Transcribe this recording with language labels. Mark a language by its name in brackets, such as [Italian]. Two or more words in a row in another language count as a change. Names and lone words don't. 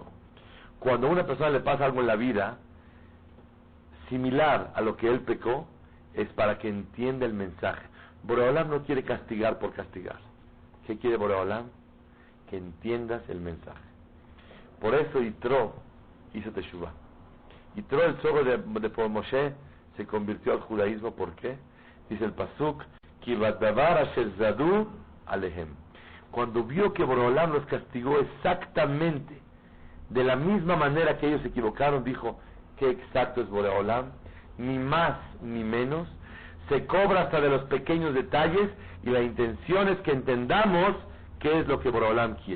[Spanish] Cuando a una persona le pasa algo en la vida similar a lo que él pecó, es para que entienda el mensaje. Boreolam no quiere castigar por castigar. ¿Qué quiere Boreolam? Que entiendas el mensaje. Por eso Yitro hizo teshuvah. Yitro, el suegro de Moshe, se convirtió al judaísmo. ¿Por qué? Dice el pasuk, [Hebrew] כי בדבר אשר זדו עליהם. [Spanish] Cuando vio que Boreolam los castigó exactamente de la misma manera que ellos se equivocaron, dijo: qué exacto es Boreolam, ni más ni menos, se cobra hasta de los pequeños detalles, y la intención es que entendamos qué es lo que Boreolam quiere.